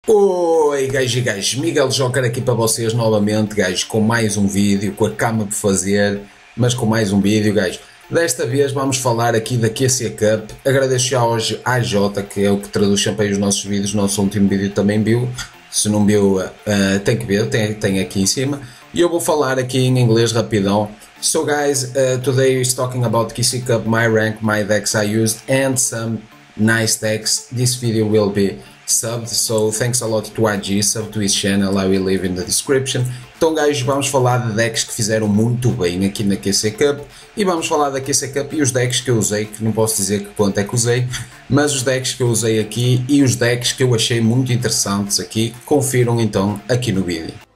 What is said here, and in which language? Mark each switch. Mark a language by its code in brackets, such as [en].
[pt] Oi gajos e gajos, Miguel Joker aqui para vocês novamente, gajos, com mais um vídeo, com a cama por fazer, mas com mais um vídeo, gajos. Desta vez vamos falar aqui da QC Cup. Agradeço já hoje à Jota, que é o que traduz sempre aí os nossos vídeos. O nosso último vídeo também viu, se não viu tem que ver, tem aqui em cima. E eu vou falar aqui em inglês rapidão. [en] So guys, today is talking about QC Cup, my rank, my decks I used and some nice decks. This video will be subbed, so thanks a lot to IG, sub to his channel, I will leave in the description. [pt] Então guys, vamos falar de decks que fizeram muito bem aqui na QC Cup e vamos falar da QC Cup e os decks que eu usei, que não posso dizer que quanto é que usei, mas os decks que eu usei aqui e os decks que eu achei muito interessantes aqui, confiram então aqui no vídeo.